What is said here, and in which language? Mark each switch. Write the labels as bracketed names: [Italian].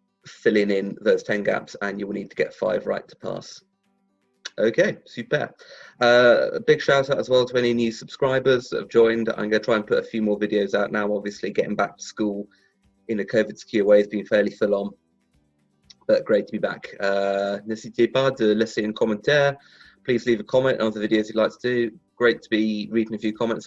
[English] filling in those 10 gaps, and you will need to get 5 right to pass. Okay, super. A big shout out as well to any new subscribers that have joined. I'm going to try and put a few more videos out now. Obviously, getting back to school in a COVID secure way has been fairly full on, but great to be back. [French] N'hésitez pas de laisser un commentaire. [English] Please leave a comment on the videos you'd like to do. Great to be reading a few comments.